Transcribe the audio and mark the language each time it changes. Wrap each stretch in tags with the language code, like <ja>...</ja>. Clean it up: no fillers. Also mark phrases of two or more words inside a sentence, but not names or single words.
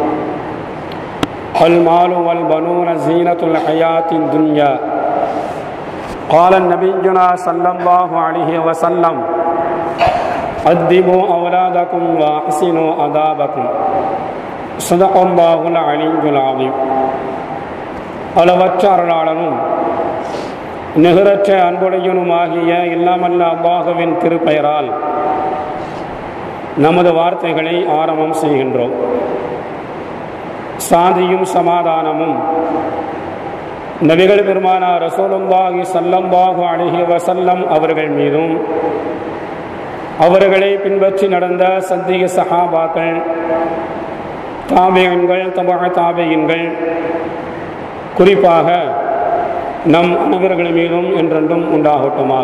<ar>المال والبنون زينة الحياة الدنيا قال نبينا صلى الله عليه وسلم أدبوا أولادكم وأحسنوا أدابكم صدق الله العلي العظيم.</ar> <ta>அளவற்ற அருளாளனும் நிகரற்ற அன்புடையனுமாகிய இல்லாமல்ல அல்லாஹ்வின் திருப்பெயரால் நமது வார்த்தைகளை ஆரம்பம் செய்கின்றோம். சாந்தியும் சமாதானமும் நபிகள் பெருமானார்</ta> <ar>رسول الله صلى الله عليه وسلم</ar> <ta>அவர்கள் மீதும் அவர்களை பின்பற்றி நடந்த சத்திய சஹாபாக்கள், தாபிஈன்கள், தபஅ தாபிஈன்கள், குறிப்பாக நம் அனைவர்கள் மீதும் என்றென்றும் உண்டாகட்டுமாக.</ta>